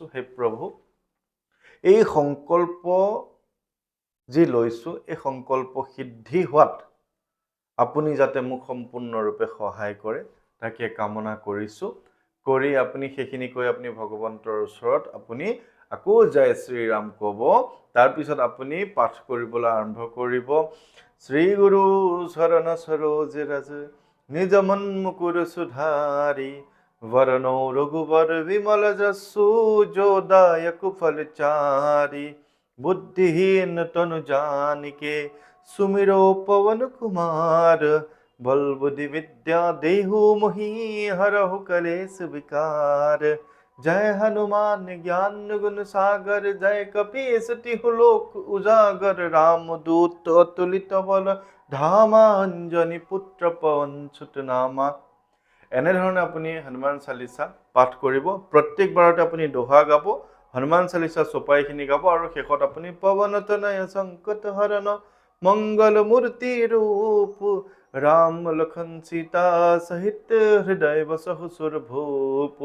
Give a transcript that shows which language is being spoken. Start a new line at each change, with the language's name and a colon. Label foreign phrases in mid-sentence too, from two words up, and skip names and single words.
Assamese: হে প্ৰভু, এই সংকল্প যি লৈছোঁ, এই সংকল্প সিদ্ধি হোৱাত আপুনি যাতে মোক সম্পূৰ্ণৰূপে সহায় কৰে তাকে কামনা কৰিছোঁ। কৰি আপুনি সেইখিনি কৈ আপুনি ভগৱন্তৰ ওচৰত আপুনি আকৌ জয় শ্ৰীৰাম ক'ব। তাৰপিছত আপুনি পাঠ কৰিবলৈ আৰম্ভ কৰিব,
Awadhi: श्री गुरु चरण सरोज रज निज मन मुकुर सुधारि, वरणो रघुवर विमल जसु जो दायक फल चारि, बुद्धिहीन तनु जानिके सुमिरो पवन कुमार, बल बुद्धि विद्या देहु मोहि हरहु कलेश विकार। जय हनुमान ज्ञान गुण सागर, जय कपीस तिहु लोक उजागर, रामदूत अतुलित बल धामा, अंजनी पुत्र पवन सुत नामा।
Assamese: এনেধৰণে আপুনি হনুমান চালিচা পাঠ কৰিব। প্ৰত্যেকবাৰতে আপুনি দোহা গাব, হনুমান চালিচা চপাইখিনি গাব, আৰু শেষত আপুনি
Awadhi: पवनतनय संकट हरण मंगल मूरति रूप, राम लखन सीता सहित हृदय बसहु सुर भूप।